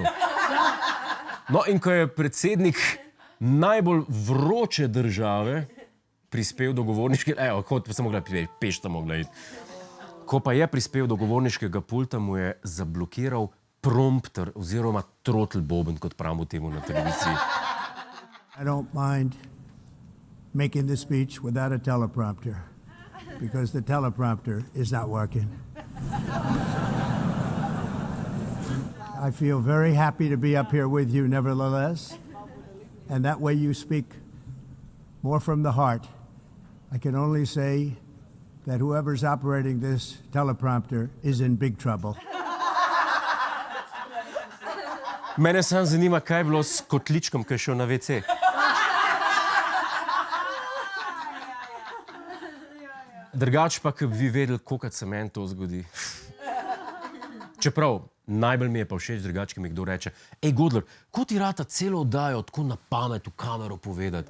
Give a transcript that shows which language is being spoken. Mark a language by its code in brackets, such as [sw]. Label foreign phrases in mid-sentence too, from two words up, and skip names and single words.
[sl] No, in ko je predsednik najbolj vroče države prispel do govorniškega, kot sem mogla peš tam mogla iti. Ko pa je prispel do govorniškega pulta, mu je zablokiral prompter oziroma trotl boben, kot pravimo temu na televiziji. [en] I don't mind making the speech without a teleprompter, because the teleprompter is not working. I feel very happy to be up here with you nevertheless, and that way you speak more from the heart. I can only say that whoever's operating this teleprompter is in big trouble. [sl] Mene samo zanima, kaj je bilo s kotličkom, ki je šel na WC. Drugač pa, ki bi vedeli, kolikrat se meni to zgodi. Čeprav, najbolj mi je pa všeč drugač, ki mi kdo reče, ej, Godler, ko ti rata celo oddajo tako na pamet v kamero povedati?